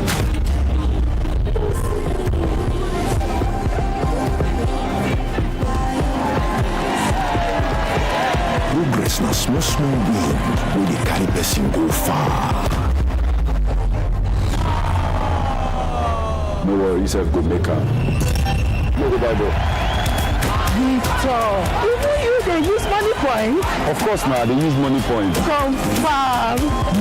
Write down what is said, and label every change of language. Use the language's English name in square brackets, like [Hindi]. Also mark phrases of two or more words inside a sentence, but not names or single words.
[Nigerian Pidgin] Progress na small win wey dey carry person go far. No worry, yourself go make am. No go buy though. Victor, even you dey use money point? Of course now, they use money point. Confirm.